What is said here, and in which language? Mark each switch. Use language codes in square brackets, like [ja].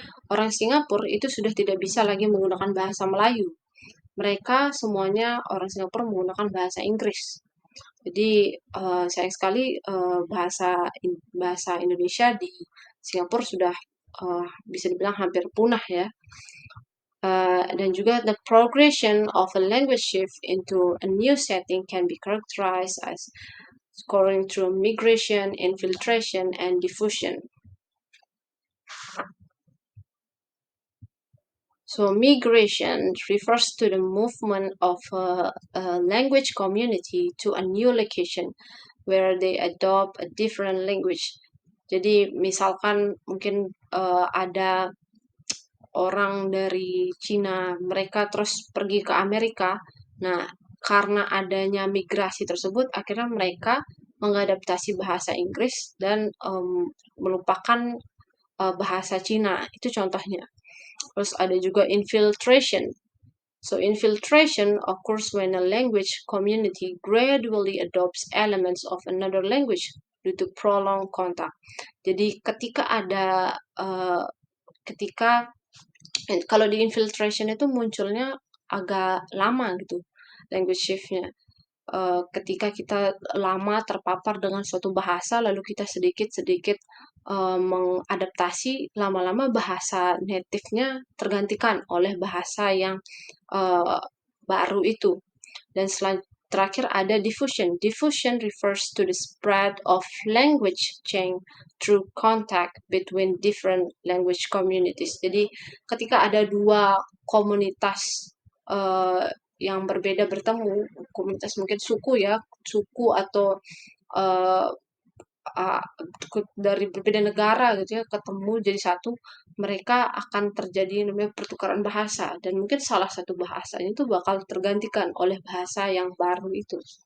[id] Orang Singapura itu sudah tidak bisa lagi menggunakan bahasa Melayu. Mereka semuanya orang Singapura menggunakan bahasa Inggris. Jadi sayang sekali bahasa Indonesia di Singapura sudah bisa dibilang hampir punah ya. Dan juga [en] the progression of a language shift into a new setting can be characterized as scoring through migration, infiltration, and diffusion. So migration refers to the movement of a language community to a new location where they adopt a different language. [id] Jadi misalkan mungkin ada orang dari Cina, mereka terus pergi ke Amerika. Nah, karena adanya migrasi tersebut, akhirnya mereka mengadaptasi bahasa Inggris dan melupakan bahasa Cina. Itu contohnya. Terus ada juga infiltration. [en] So infiltration occurs when a language community gradually adopts elements of another language due to prolonged contact. [id] Jadi ketika kalau di infiltration itu munculnya agak lama gitu language shift-nya. Ketika kita lama terpapar dengan suatu bahasa, lalu kita sedikit-sedikit mengadaptasi, lama-lama bahasa native-nya tergantikan oleh bahasa yang baru itu. Dan terakhir ada diffusion. [en] Diffusion refers to the spread of language change through contact between different language communities. [id] Jadi ketika ada dua komunitas yang berbeda bertemu, komunitas mungkin suku atau uh, dari berbeda negara gitu ya, ketemu jadi satu, mereka akan terjadi namanya pertukaran bahasa dan mungkin salah satu bahasanya itu bakal tergantikan oleh bahasa yang baru itu.